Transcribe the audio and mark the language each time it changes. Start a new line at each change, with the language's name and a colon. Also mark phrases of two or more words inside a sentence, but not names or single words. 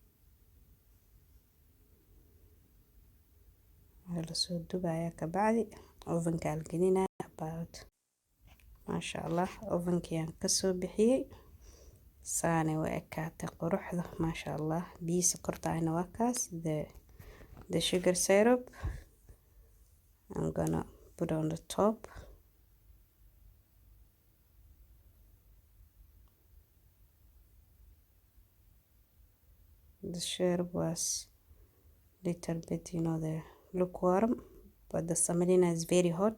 Somali: la soo dubaya ka bacdi ovenka aan gelinaya about
Arabic: maasha allah
Somali: ovenkiyaan kasoo bixiyey saane way ekaatay quruxda
Arabic: maasha allah
Somali: biyo sokortayna waa kaas
English: the sugar syrup I'm gonna put on the top. The syrup was little bit, the lukewarm, but the semolina is very hot.